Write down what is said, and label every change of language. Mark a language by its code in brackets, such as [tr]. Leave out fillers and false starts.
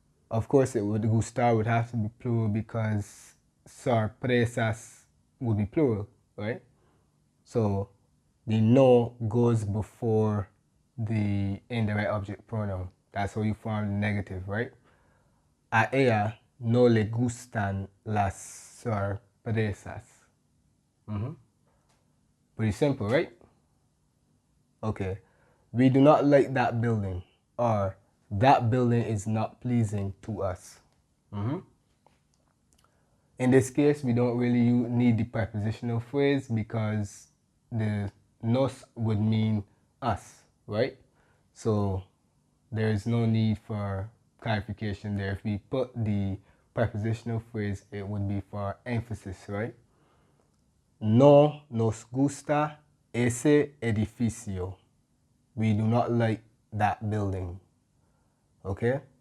[en] Of course, gustar would have to be plural because sorpresas would be plural, right? So the no goes before the indirect object pronoun. That's how you form the negative, right? [es] A ella no le gustan las sorpresas. [en] Pretty simple, right? Okay. We do not like that building, or that building is not pleasing to us. In this case, we don't really need the prepositional phrase because the nos would mean us, right? So there is no need for clarification there. If we put the prepositional phrase, it would be for emphasis, right? [es] No nos gusta ese edificio. [en] We do not like that building. Okay?